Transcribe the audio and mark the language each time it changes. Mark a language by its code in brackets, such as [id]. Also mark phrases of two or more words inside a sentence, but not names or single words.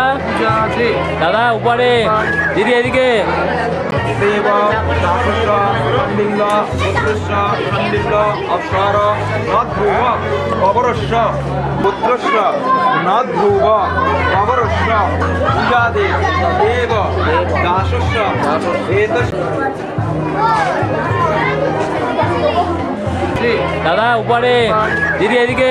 [bn] দাদা উপরে, দিদি এদিকে। [sa] देव दासुष खंडिल्ल पुत्रस्य खंडिल्ल अप्सर नध्रुव अवरस्य पुत्रस्य नध्रुव अवरस्य पूजादे देव दासुष [bn] দাদা উপরে, দিদি এদিকে।